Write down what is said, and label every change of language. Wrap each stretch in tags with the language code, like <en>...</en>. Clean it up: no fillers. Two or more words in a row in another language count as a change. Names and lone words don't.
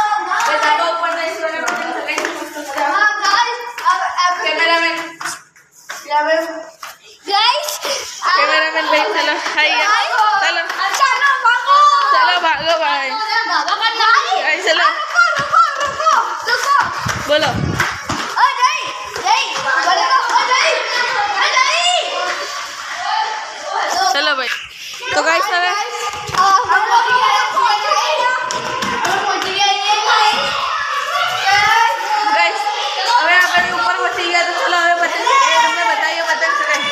<gu>એ ધાબા ઉપર જઈશું અને પતંગ ચગાવીશું મસ્ત મજા। હા ગાઈસ अब કેમેરામેન गाइस કેમેરામેન ભાઈ ચલો</gu> <hi>आइए चलो चलो भागो</hi> <gu>ચલો ભાગો ભાઈ। ગાઈસ ચલો</gu> <hi>रुको</hi> <gu>બોલો।</gu> <hi>ओ नहीं नहीं बोलो ओ नहीं</hi> <gu>ચલો ભાઈ તો ગાઈસ હવે ગાઈસ હવે આપણે ઉપર પહોંચી ગયા। તો ચલો હવે પતંગ તમને બતાવીએ પતંગ ચગાવી।</gu>